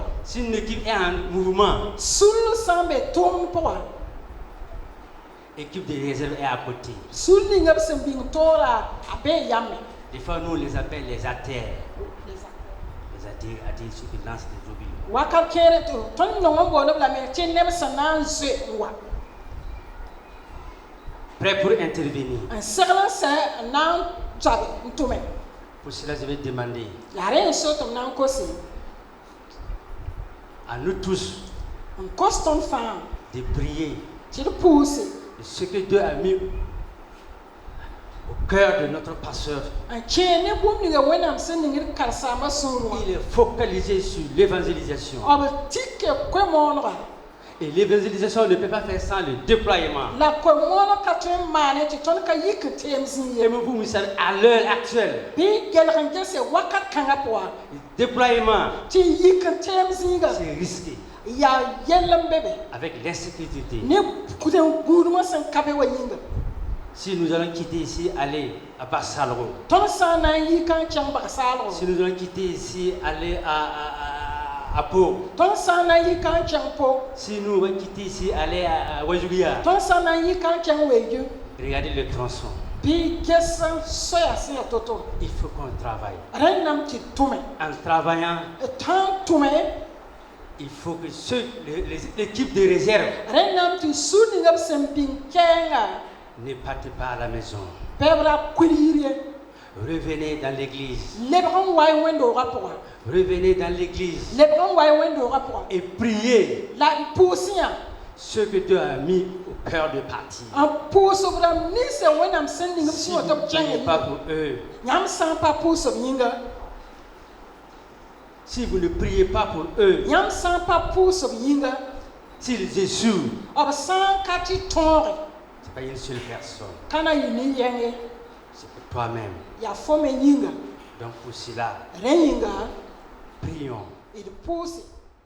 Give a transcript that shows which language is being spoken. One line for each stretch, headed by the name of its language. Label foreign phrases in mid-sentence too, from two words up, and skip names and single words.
French: Si une équipe est en mouvement,
Mossi: sul sã n be tʋʋmd pʋga
French: l'équipe de réserve est à côté.
Mossi: sul ninga b sẽn bĩng toora a bee yame
French: Des fois, nous, on les appelle les artères. Les artères, ceux qui lancent des obus.
Mossi: wakat kẽere tɩ tõnd nong n boond b lame tɩ neb sẽn na n zoe n wa
French: Prêts pour intervenir.
Mossi: n segl n sɛ n na n tɔbe n tʋme
French: Pour cela, je vais demander
Mossi: yaa rẽ n so tɩ m na n kose
French: à nous tous
Mossi: n kos tõnd fãa
French: de prier
Mossi: tɩ d pʋʋse
French: de ce que Dieu a mis au cœur de notre pasteur.
Mossi: n kẽe ne bũmb ninga wẽnnaam sẽn ning d karsaambã sũurẽ
French: Il est focalisé sur l'évangélisation.
Mossi: wã b tɩke koe-moonega
French: Et l'évangélisation ne peut pas faire sans le déploiement.
Mossi: la koe-mooneg ka tõe n maane tɩ tõnd ka yik n teem zĩig ye
French: Aimez-vous, vous savez, à l'heure actuelle,
Mossi: bɩ gelg n gese wakat kãngã pʋga
French: le déploiement,
Mossi: tɩ yik n teem zĩiga
French: c'est risqué
Mossi: yaa yell n be be
French: avec l'insécurité.
Mossi: ne gũudmã sẽn ka be wa yĩnga
French: Si nous allons quitter ici, aller à Bassalro,
Mossi: tõnd sã n na n yika n kẽng bagsaalgo
French: si nous allons quitter ici, aller à Pau,
Mossi: tõnd sã n na n yika n kẽng po
French: si nous allons quitter ici, aller à Wajuria,
Mossi: tõnd sã n na n yika n kẽng weegu
French: regardez le tronçon.
Mossi: bɩ ges n soya sẽn ya to-to
French: Il faut qu'on travaille.
Mossi: rẽnd nam tɩ tʋme
French: En travaillant,
Mossi: tõnd tʋme
French: il faut que l'équipe de réserve
Mossi: rẽnd nam tɩ su ninga b sẽn bĩng kɛɛnga
French: ne parte pas à la maison.
Mossi: bɛb ra kuilgr ye
French: Revenez dans l'église.
Mossi: lebg n wa y wẽnd-doogã pʋga
French: Revenez dans l'église
Mossi: lebg n wa y wẽnd-doogã pʋga
French: et priez
Mossi: la n pʋʋs yã
French: ce que Dieu a mis au cœur de partir.
Mossi: n pʋʋs b rãmb ninsã wẽnnaam sẽn ning b
French: Si
Mossi: sẽn
French: vous
Mossi: wa
French: ne
Mossi: tɩ b kẽng
French: priez pas pour eux,
Mossi: yãmb sã n pa pʋʋs b yĩnga
French: si vous ne priez pas pour eux,
Mossi: yãmb sã n pa pʋʋs b yĩnga
French: s'ils échouent,
Mossi: b sã n ka tɩ tõoge
French: ce n'est pas une seule personne,
Mossi: ka na yɩ nin-yẽng ye
French: c'est pour toi-même.
Mossi: yaa fo me yĩnga
French: Donc pour cela,
Mossi: rẽ yĩnga
French: prions.
Mossi: d pʋʋse